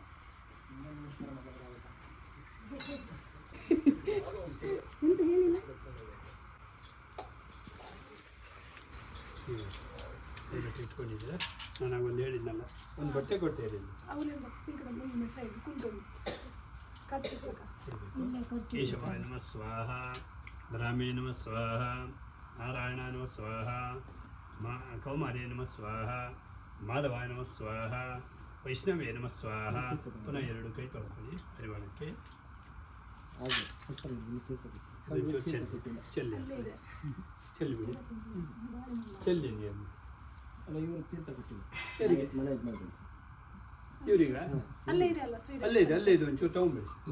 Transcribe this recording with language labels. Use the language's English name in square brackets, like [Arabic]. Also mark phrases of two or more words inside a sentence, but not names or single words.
[Kannada] ಇಟ್ಕೊಂಡಿದ್ರೆ ನಾನು ಒಂದು ಹೇಳಿದ್ನಲ್ಲ ಒಂದು ಬಟ್ಟೆ ಕೊಟ್ಟಿದ್ದೀನಿ [Sanskrit] ಕೇಶವಾಯ ನಮಃ ಸ್ವಾಹ ಬ್ರಾಹ್ಮೇ ನಮಃ ಸ್ವಾಹ ನಾರಾಯಣ ನಮಃ ಸ್ವಾಹ ಕೌಮಾರ್ಯ ನಮಃ ಸ್ವಾಹ ಮಾಧವಾಯ ನಮಃ ಸ್ವಾಹ ವೈಷ್ಣವೇ ನಮಃ ಸ್ವಾಹ ಪುನಃ 2 [Kannada] ಕೈ ತೊಳ್ಕೊಳ್ಳಿ ಪರಿವಾರಕ್ಕೆ ಚೆಲ್ಲಿಬಿಡಿ ಚೆಲ್ಲಿ ನೀವು ಇವ್ರೀಗ ಅಲ್ಲೇ ಇದೆ ಒಂಚೂರು ತಗೊಂಬಿಡಿ